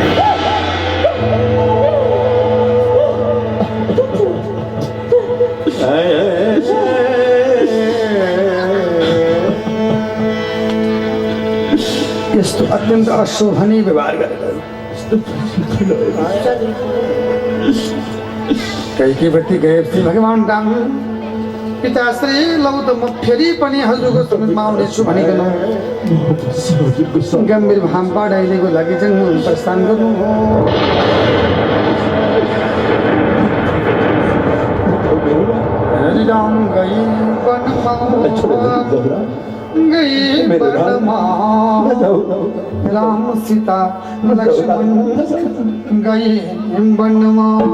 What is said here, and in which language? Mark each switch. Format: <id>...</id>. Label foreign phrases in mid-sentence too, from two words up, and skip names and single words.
<ne>यस्तो अत्यन्त अशोभनीय व्यवहार गरेर कैकेयवती गएपछि भगवान् राम पिताश्री लौ त म फेरि पनि हजुरको समीपमा आउनेछु भनिकन गम्भीर भाम बढाइदिएको लागि चाहिँ प्रस्थान गर्नु राम गई वनमा राम सीता लक्ष्मण गए वनमा</ne>